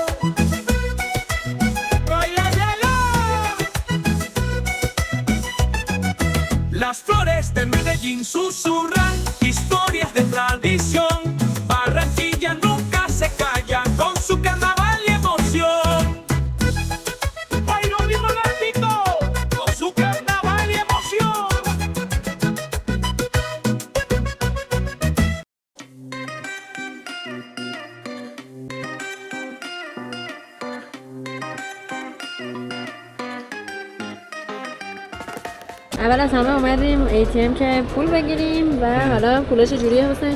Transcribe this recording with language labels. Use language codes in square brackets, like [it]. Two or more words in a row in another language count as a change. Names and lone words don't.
[es] Las flores de Medellín susurran historias de tradición. Barranquilla nunca se calla con su carnaval y emoción. Bailo bien romántico con su carnaval y emoción. [fa] اول از همه اومدیم ATM که پول بگیریم و حالا پولا چجوریه حسین؟